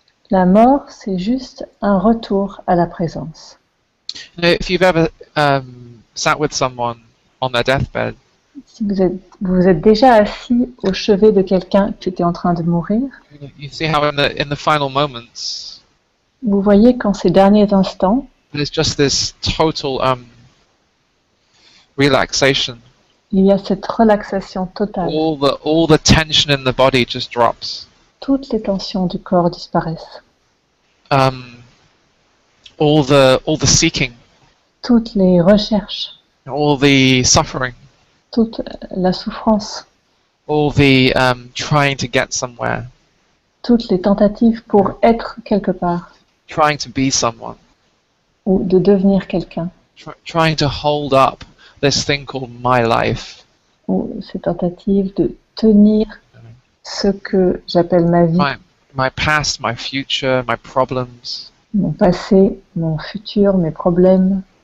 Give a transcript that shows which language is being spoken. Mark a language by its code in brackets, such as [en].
[fr] La mort, c'est juste un retour à la présence. [en] If you've ever sat with someone on their deathbed, [fr] si vous êtes déjà assis au chevet de quelqu'un qui était en train de mourir, [en] you see how in the final moments, [fr] vous voyez qu'en ces derniers instants, [en] there's just this total relaxation. [fr] Il y a cette relaxation totale. [en] All the tension in the body just drops. [fr] Toutes les tensions du corps disparaissent. [en] All the seeking. [fr] Toutes les recherches. [en] All the suffering. [fr] Toute la souffrance. [en] All the trying to get somewhere. [fr] Toutes les tentatives pour être quelque part. [en] Trying to be someone. [fr] Ou de devenir quelqu'un. [en] Trying to hold up this thing called my life. [fr] Ou ces tentatives de tenir ce que j'appelle ma vie. [en] My past, my future, my problems. [fr] Mon passé, mon futur, mes problèmes.